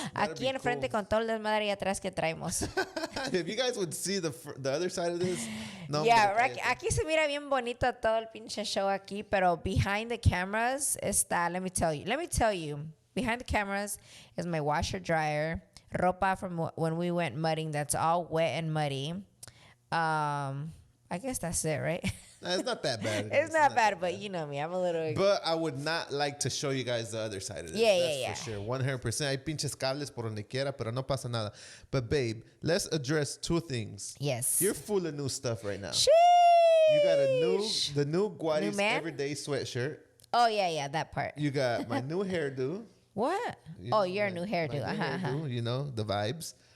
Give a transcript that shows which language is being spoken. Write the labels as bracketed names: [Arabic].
[Spanish] Aquí en frente con todo el desmadre y atrás que traemos. [English] If you guys would see the other side of this. No, yeah, right. [Spanish] Aquí se mira bien bonito todo el pinche show aquí, pero [English] behind the cameras [Spanish] está, [English] let me tell you, behind the cameras is my washer dryer, ropa from when we went mudding that's all wet and muddy. I guess that's it, right? It's not that bad. It's not bad, but you know me. I'm a little... But I would not like to show you guys the other side of this. Yeah. For sure. 100%. [Spanish] Hay pinches cables por donde quiera, pero no pasa nada. [English] But babe, let's address two things. Yes. You're full of new stuff right now. Sheesh. You got the new Guaris Everyday sweatshirt. Oh, yeah, that part. You got my new hairdo. What? Your new hairdo. Hairdo, you know, the vibes.